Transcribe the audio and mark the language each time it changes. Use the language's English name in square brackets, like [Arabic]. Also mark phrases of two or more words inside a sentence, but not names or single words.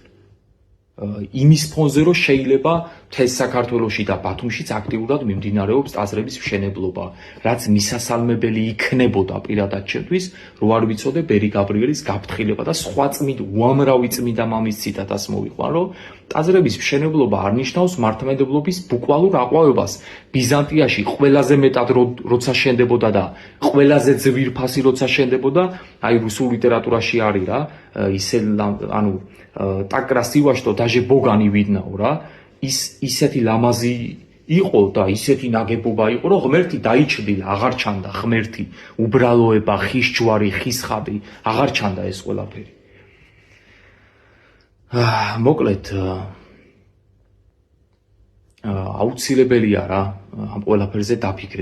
[Georgian] იმის ფონზე რომ შეიძლება მთელ საქართველოში და ბათუმშიც აქტიურად მიმდინარეობს ტაძრების მშენებლობა, რაც მისასალმებელი იქნებოდა პირადად ჩემთვის, რო არ ვიცოდე ბერი გაბრიელის გაფრთხილება და სხვა უამრავი წმინდა მამის ციტატას მოვიყვან, რომ ტაძრების მშენებლობა არ ნიშნავს მართლმადიდებლობის ბუკვალურ აყვავებას. ბიზანტიაში ყველაზე მეტად როცა შენდებოდა და ყველაზე ძვირფასი როცა შენდებოდა, აი რუსულ ლიტერატურაში არის რა, ისე ანუ [Russian] так красиво, что даже Бога не видно, [Georgian] რა. ისეთი ლამაზი იყო და ისეთი ნაგებობა იყო, რომ ღმერთი დაიჩრდილა, აღარ ჩანდა ღმერთი, უბრალოება, ხის ჯვარი, ხის ხაბი, აღარ ჩანდა ეს ყველაფერი. მოკლედ აუცილებელია რა ამ ყველაფერზე დაფიქრება.